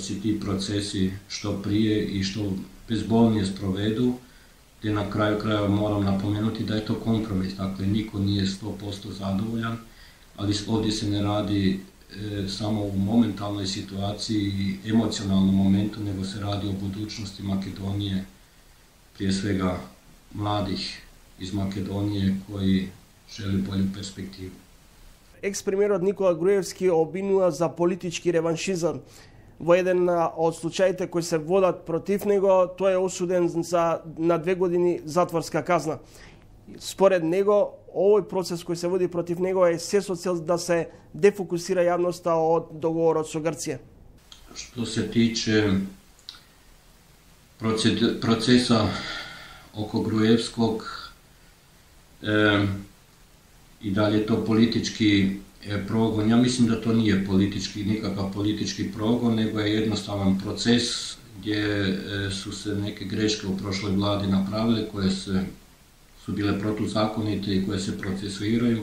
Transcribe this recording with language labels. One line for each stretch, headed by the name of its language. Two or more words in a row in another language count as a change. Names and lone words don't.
Bosnian: se ti procesi što prije i što bezbolnije sprovedu, gdje na kraju krajeva moram napomenuti da je to kompromis, dakle niko nije 100% zadovoljan, ali ovdje se ne radi samo u momentalnoj situaciji i emocionalnom momentu, nego se radi o budućnosti Makedonije, prije svega mladih iz Makedonije koji žele bolju perspektivu.
Macedonian: Екс-премиерот Никола Груевски обвинува за политички реваншизам. Во еден од случаите кои се водат против него, тој е осуден на 2 години затворска казна. Според него, овој процес кој се води против него е се со цел да се дефокусира јавноста од договорот со Грција.
Bosnian: Што се тиче процеса око Груевскog, i dalje to politički progon. Ja mislim da to nije nikakav politički progon, nego je jednostavan proces gdje su se neke greške u prošloj vladi napravile, koje su bile protuzakonite i koje se procesuiraju.